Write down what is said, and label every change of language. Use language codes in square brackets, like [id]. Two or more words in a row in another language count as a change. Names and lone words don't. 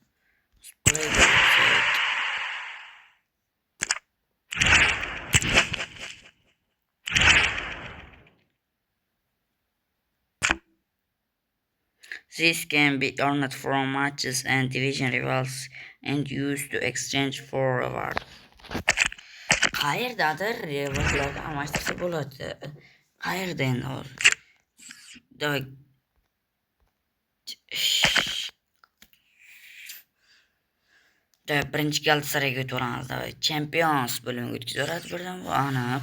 [en] This can be earned from matches and division rivals and used to exchange for rewards. [uz] Qayerdadir rivallarga almashtirsa bo'ladi. Qayerda endi hozir? Birinchi Galatasarayga o'tamiz. Champions bo'limiga o'tkazib birdan bu aniq.